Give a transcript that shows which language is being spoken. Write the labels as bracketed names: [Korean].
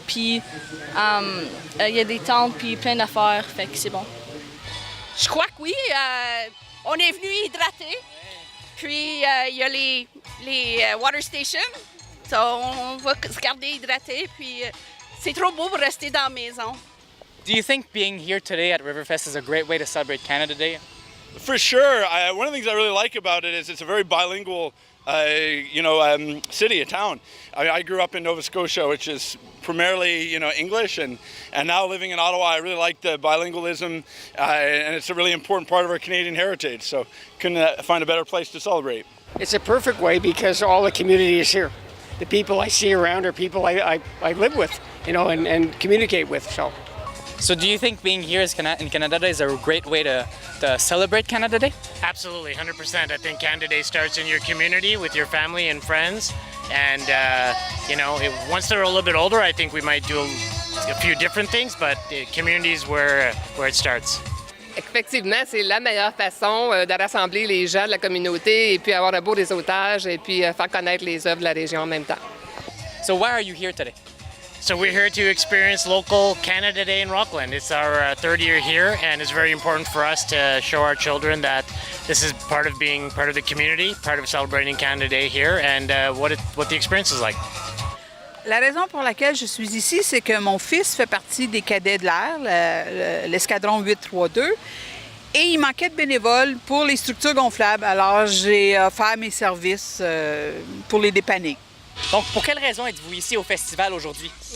[French] Puis il y a des tentes, puis plein d'affaires. Fait que c'est bon. Je crois que oui. On est venu hydrater, puis il y a les [English] water stations, [French] on va se garder hydraté, puis c'est trop beau pour rester dans la maison. [English] Do you think being here today at Riverfest is a great way to celebrate Canada Day? For sure. One of the things I really like about it is it's a very bilingual city, a town. I grew up in Nova Scotia, which is primarily, English, and now living in Ottawa, I really like the bilingualism, and it's a really important part of our Canadian heritage, so couldn't find a better place to celebrate. It's a perfect way because all the community is here. The people I see around are people I live with, and communicate with, so. So do you think being here in Canada Day is a great way to celebrate Canada Day? Absolutely, 100%. I think Canada Day starts in your community with your family and friends. And, once they're a little bit older, I think we might do a few different things, but the community is where it starts. [French] Effectivement, c'est la meilleure façon de rassembler les gens de la communauté et puis avoir un beau réseautage et puis faire connaître les œuvres de la région en même temps. [English] So why are you here today? So we're here to experience local Canada Day in Rockland. It's our 3rd year here, and it's very important for us to show our children that this is part of being part of the community, part of celebrating Canada Day here, and what the experience is like. [French] La raison pour laquelle je suis ici, c'est que mon fils fait partie des cadets de l'air, l'escadron 832, et il manquait de bénévoles pour les structures gonflables. Alors, j'ai offert mes services pour les dépanner. Donc, pour quelle raison êtes-vous ici au festival aujourd'hui?